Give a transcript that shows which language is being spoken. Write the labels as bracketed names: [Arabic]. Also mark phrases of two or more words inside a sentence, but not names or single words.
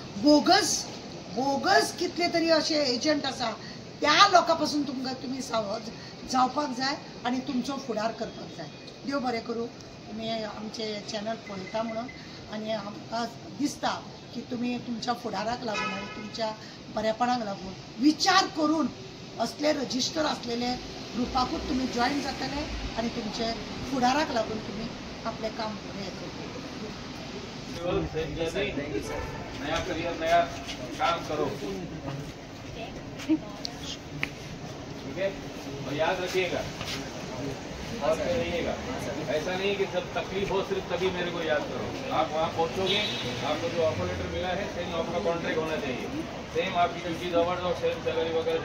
[Konkani] बोगस कितले तरी अशे एजंट आसा त्या लोकां पासून तुमकां तुमी सावध जावपाक जाय आनी तुमचो फुडार करपाक जाय देव बरें करूं तुमी आमचे चॅनल पळयता म्हणून आनी आमकां दिसता की तुमी तुमच्या फुडाराक लागून आनी तुमच्या बरेपणाक लागून विचार करून असले रजिस्टर असलेले ग्रुपाकूच तुमी जॉईन जातले आनी तुमचे फुडाराक लागून तुमी आपले काम बरें करतले [Hindi] नया करियर नया काम करो ठीक है और याद रखिएगा और रहिएगा ऐसा नहीं कि जब तकलीफ हो सिर्फ तभी मेरे को याद करो आप वहाँ पहुँचोगे आपको जो [English] offer letter [Hindi] मिला है सेम आपका कॉन्ट्रैक्ट होना चाहिए सेम आपकी [English] duties hours [Hindi] और [English] same salary [Hindi] वगैरह